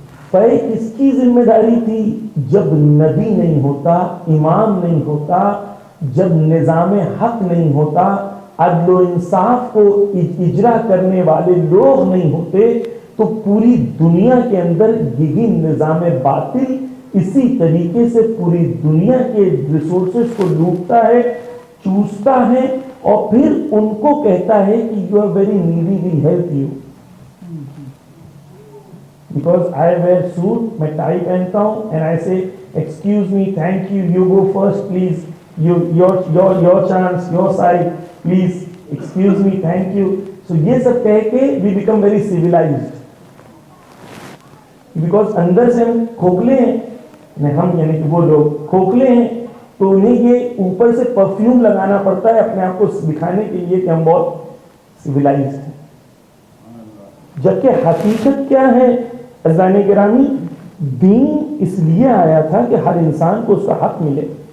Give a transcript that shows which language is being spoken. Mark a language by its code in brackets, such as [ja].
[ur] فے کس کی ذمہ داری تھی؟ جب نبی نہیں ہوتا، امام نہیں ہوتا، جب نظام حق نہیں ہوتا، عدل و انصاف کو اجرا کرنے والے لوگ نہیں ہوتے، تو پوری دنیا کے اندر یہی نظام باطل اسی طریقے سے پوری دنیا کے ریسورسز کو لوٹتا ہے، چوستا ہے، اور پھر ان کو کہتا ہے کہ [en] You are very needy, we help you. Because I wear suit, [ur] میں ٹائی پہنتا ہوں, [en] and I say, excuse me, thank you, you go first, please, your chance, your side, please, excuse me, thank you. So [ur] یہ سب کہہ کے [en] we become very civilized. [ur] Because اندر سے ہم کھوکھلے ہیں، ہم یعنی کہ وہ لوگ کھوکھلے ہیں، تو انہیں یہ اوپر سے پرفیوم لگانا پڑتا ہے اپنے آپ کو دکھانے کے لیے کہ ہم بہت سویلائزڈ ہیں. جبکہ حقیقت کیا ہے عزیزان گرامی؟ دین اس لیے آیا تھا کہ ہر انسان کو اس کا حق ملے.